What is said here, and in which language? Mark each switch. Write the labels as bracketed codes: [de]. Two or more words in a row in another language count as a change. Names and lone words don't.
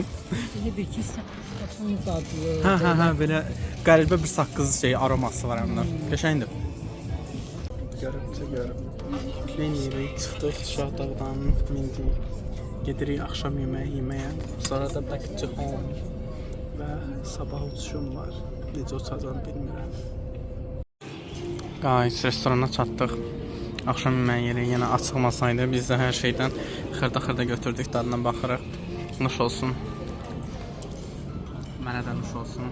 [az] Elə bir ki, saçın dadlı. Hə, belə qəribə bir saqqız aroması var həmdən. Qəşəngdir. Görüb. Yeyirik, çıxdıq Şahdağdan, mindik. Gedirik axşam yeməyə. Sonra da [en] back to home. [az] Və sabah uçuşum var. Necə uçacağım bilmirəm. Guys, restorana çatdıq. Axşam yeməyi yeri yenə açıq masaydı. Biz də hər şeydən xırda götürdük, dadına baxırıq. Nuş olsun. Mənə də nuş olsun.